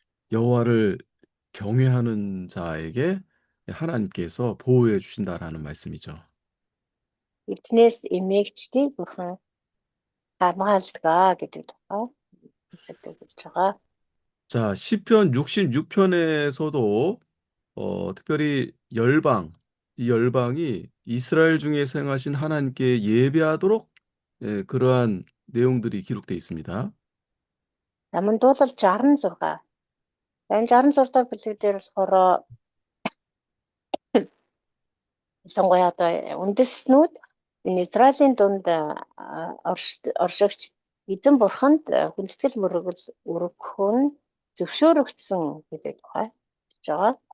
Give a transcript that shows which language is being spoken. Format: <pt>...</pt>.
<ko>여호와를 경외하는 자에게 하나님께서 보호해 주신다라는 말씀이죠.</ko> <mn>Эзнээс эмээгчдийг бурхан хамгаалдаг гэдэг тухай хэлдэг болж байгаа.</mn> <ko>자, 시편 66편에서도 특별히 이 열방이 이스라엘 중에서 행하신 하나님께 예배하도록 그러한 내용들이 기록되어 있습니다.</ko> <mn>Намын дуулал 66. Энэ 66 дахь бүлэг дээр болохоор ялангуяа одоо үндэстнүүд энэ Израилийн дунд оршигч эзэн бурханд хүндэтгэл өргөх нь зөвшөөрөгдсөн гэдэг тухай хэлж байгаа.</mn>